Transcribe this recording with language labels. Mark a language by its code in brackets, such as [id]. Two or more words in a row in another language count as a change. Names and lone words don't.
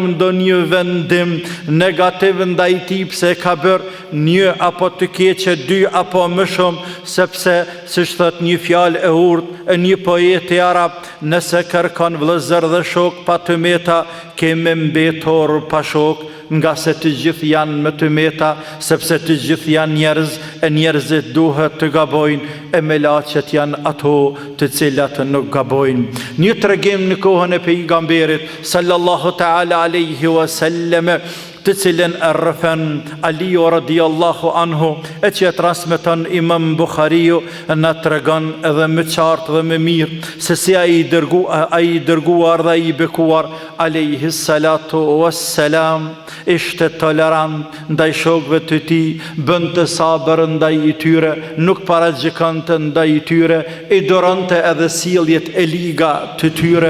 [sq] ndonjë vendim negativ ndaj tij pse ka bërë një apo të keqe, dy apo më shumë, sepse siç thot një fjalë e urtë e një poet i arab, nëse kërkon vëllezër dhe shok pa të meta, keme mbetur pa shok, nga se të gjithë janë më të meta, sepse të gjithë janë njerëz, e njerëzit duhet të gabojnë, e melaçet janë ato të cilat nuk gabojnë. Një tregim në kohën e pejgamberit [ar] صلى الله تعالى عليه وسلم, [sq] të cilën e rrëfen Aliu [ar] رضي الله عنه, [sq] e që e transmeton Imam Bukhariu, në tregon edhe më qartë dhe më mirë se si ai i dërguar dhe i bekuar [ar] عليه الصلاة والسلام [sq] ishte tolerant ndaj shokëve të tij, bënte sabër ndaj tyre, nuk paragjikante ndaj tyre, i doronte edhe sjelljet e liga të tyre.